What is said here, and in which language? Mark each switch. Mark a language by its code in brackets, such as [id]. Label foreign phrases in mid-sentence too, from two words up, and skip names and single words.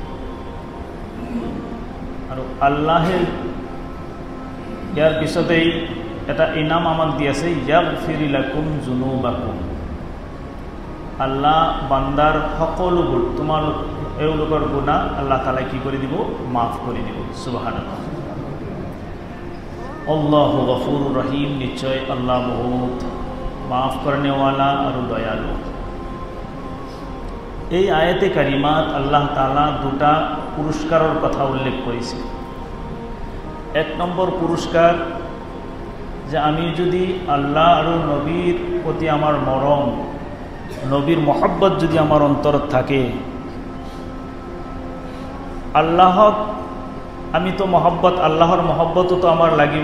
[as] আৰু আল্লাহে ইয়াৰ পিছতেই এটা ইনাম আমাক দি আছে, [ar] يغفر لكم ذنوبكم. [as] আল্লাহ বান্দাৰ সকলোবোৰ তোমালোক এওঁলোকৰ গুনাহ আল্লাহ তাআলাই কি কৰি দিব, মাফ কৰি দিব। সুবহানাল্লাহ। [ar] الله غفور رحيم, [as] নিশ্চয় আল্লাহ বহুত মাফ কৰণেৱালা আৰু দয়ালু। এই আয়াতে কাৰিমাত আল্লাহ তাআলা দুটা পুৰস্কাৰৰ কথা উল্লেখ কৰিছে। এক নম্বৰ পুৰস্কাৰ যে আমি যদি আল্লাহ আৰু নবীৰ প্ৰতি আমাৰ মৰম, নবীৰ মহব্বত যদি আমাৰ অন্তৰত থাকে, আল্লাহক আমিতো মহব্বত, আল্লাহৰ মহব্বততো আমাৰ লাগিব।